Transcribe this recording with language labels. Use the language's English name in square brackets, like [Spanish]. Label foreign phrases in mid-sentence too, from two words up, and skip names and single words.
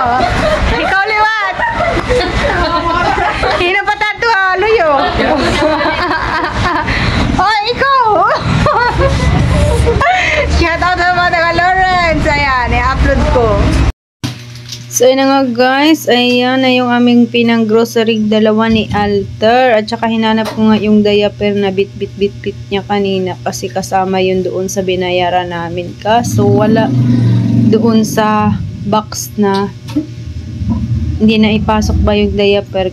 [Waray] Ikaw liwat! Hino pa tato ha, luyo. Oh, ikaw! [English] Shout out [Filipino] sa mga taga Lawrence. Ayan, i-upload ko. So, yun na nga guys. Ayan na yung aming pinang-grocery dalawa ni Alter. At saka hinanap ko nga yung diaper na bit niya kanina. Kasi kasama yun doon sa binayaran namin. Kaso wala doon sa box na hindi na ipasok ba yung diaper.